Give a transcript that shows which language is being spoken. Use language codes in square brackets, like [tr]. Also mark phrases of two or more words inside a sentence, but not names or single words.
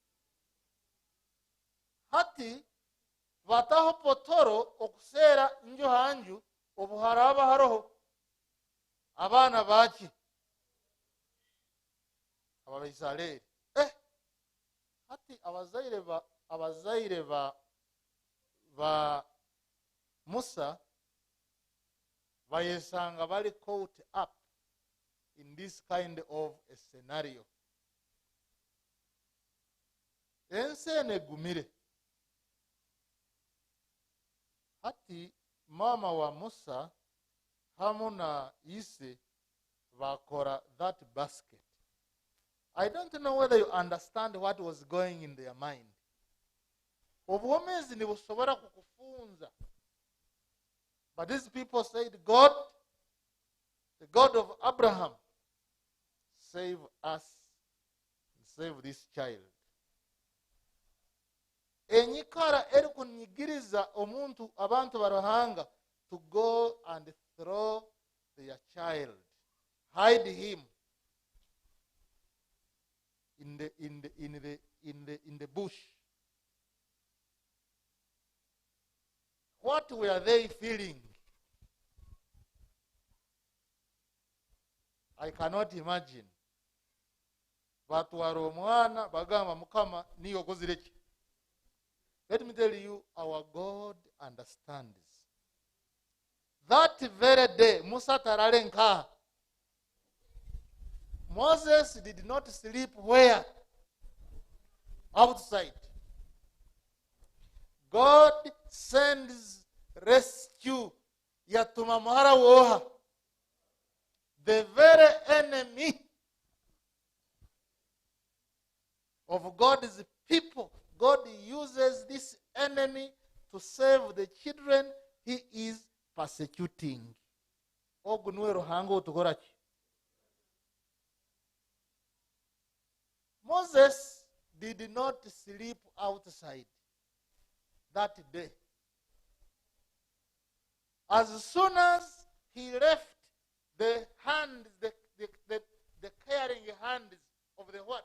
[nyo] Hati bataho potoro okusera nju hanju obuharaba haroho abana baki Abaisraeli. Hati abazaire ba Musa bayesanga bali [en] caught up in this kind of a scenario. [nyo] Ensene gumire. Hati mama wa Musa hamuna ise bakora [en] that basket. I don't know whether you understand what was going in their mind. [nyo] Obuwomezi nibusobora kukufunza. [en] But these people said, God, the God of Abraham, save us and save this child. [nyo] Enyikara erikunyigiriza omuntu abantu baruhanga [en] to go and throw their child, hide him in the bush. What were they feeling? I cannot imagine. [nyo] Batwara omwana bagamba Mukama niyo kozireki. [en] Let me tell you, our God understands. [nyo] That very day, Musa taralenka. [en] Moses did not sleep where? Outside. God sends rescue. [nyo] Yatuma mahara woha. [en] The very enemy of God's people. God uses this enemy to save the children he is persecuting. [nyo] Ogu niwe ruhanga otukora ki? [en] Moses did not sleep outside that day. As soon as he left the hands, the caring hands of the what?